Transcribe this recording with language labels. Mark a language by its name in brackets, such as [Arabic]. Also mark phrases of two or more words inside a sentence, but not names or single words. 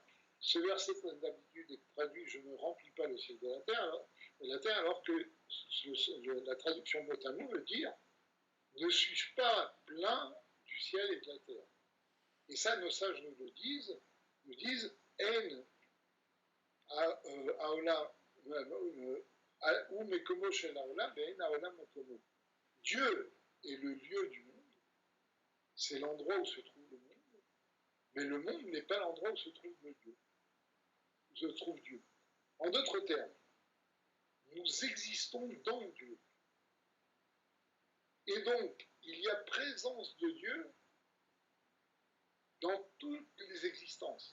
[French] Ce verset, d'habitude, est traduit je ne remplis pas le ciel et la terre, alors que la traduction mot à mot veut dire ne suis-je pas plein du ciel et de la terre? Et ça, nos sages nous disent [Hebrew] אין העולם הוא מקומו של העולם ואין העולם מקומו. [French] Dieu est le lieu du monde, c'est l'endroit où se trouve le monde, mais le monde n'est pas l'endroit où se trouve Dieu. En d'autres termes, nous existons dans Dieu. Et donc, il y a présence de Dieu dans toutes les existences.